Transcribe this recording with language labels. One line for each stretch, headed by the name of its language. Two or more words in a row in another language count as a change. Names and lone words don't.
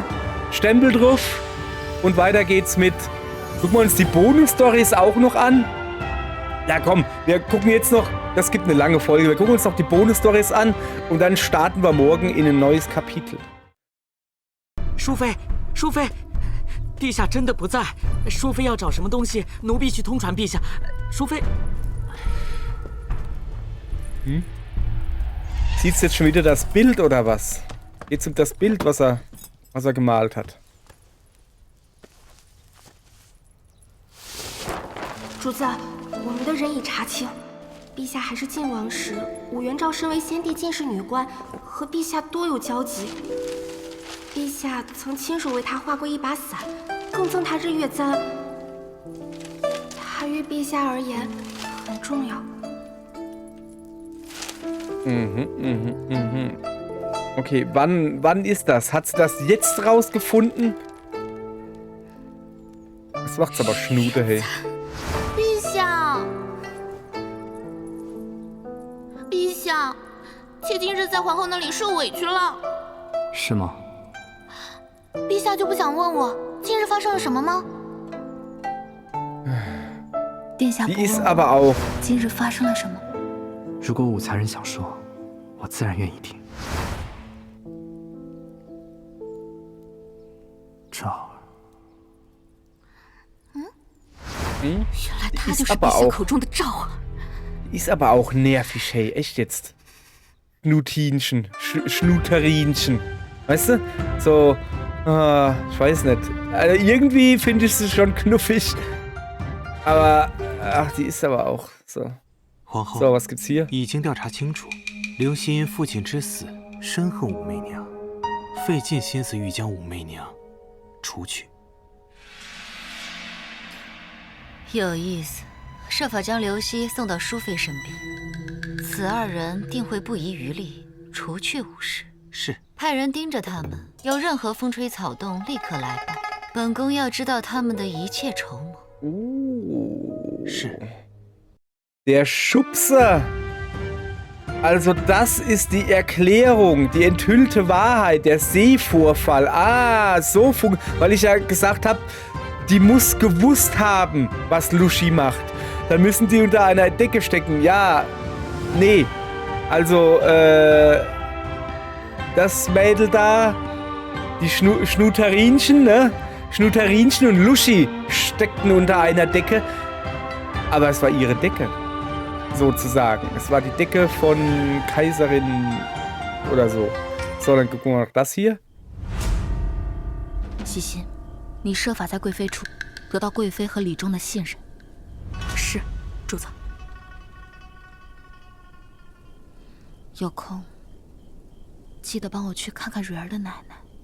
German: Stempel drauf. Und weiter geht's mit... Gucken wir uns die Bonus-Stories auch noch an. Ja komm, wir gucken jetzt noch... Das gibt eine lange Folge. Wir gucken uns noch die Bonus-Stories an. Und dann starten wir morgen in ein neues Kapitel.
Chinese: 淑妃，淑妃， 陛下真的不在，淑妃要找什么东西，奴婢去通传陛下。淑妃，
German: Sieht's jetzt schon wieder das Bild oder was? Geht's um das Bild, was er gemalt hat?
Chinese: 主子，我们的人已查清，陛下还是晋王时，武元昭身为先帝进士女官，和陛下多有交集。陛下曾亲手为他画过一把伞，更赠他日月簪。他于陛下而言很重要。
German: Okay, wann ist das? Hat sie das jetzt rausgefunden? Das macht's aber Schnude, hey.
Chinese: 陛下，陛下，妾今日在皇后那里受委屈了。是吗？陛下就不想问我今日发生了什么吗？殿下不
German: Die ist
Chinese: 问
German: aber
Chinese: 我
German: auch.
Chinese: 今日发生了什么？如果武才人想说，我自然愿意听。赵儿，原来他
German: Die
Chinese: 就
German: ist
Chinese: 是
German: aber
Chinese: 陛下
German: auch.
Chinese: 口中的赵儿。
German: Die ist aber auch nervig, hey. Echt jetzt. Schnutinchen. Schnuterinchen. Weißt du? So. Ich weiß nicht. Also irgendwie finde ich sie schon knuffig. Aber. Ach, die ist aber auch so.
Chinese: 皇后
German: So, was gibt's hier?
Chinese: 已经调查清楚，刘熙因父亲之死深恨武媚娘，费尽心思欲将武媚娘除去。有意思，设法将刘熙送到淑妃身边，此二人定会不遗余力除去武氏。是，派人盯着他们，有任何风吹草动，立刻来报。本宫要知道他们的一切筹谋。是。
German: Der Schubser. Also das ist die Erklärung, die enthüllte Wahrheit, der Seevorfall. Ah, so weil ich ja gesagt habe, die muss gewusst haben, was Lushi macht. Dann müssen die unter einer Decke stecken. Ja, nee. Also, das Mädel da, die Schnuterinchen, ne? Schnuterinchen und Lushi steckten unter einer Decke. Aber es war ihre Decke. Sozusagen. Es war die Decke von Kaiserin oder so. So, dann gucken wir noch das hier.
Chinese: 西心，你设法在贵妃处得到贵妃和李忠的信任。是，主子。有空记得帮我去看看蕊儿的奶奶。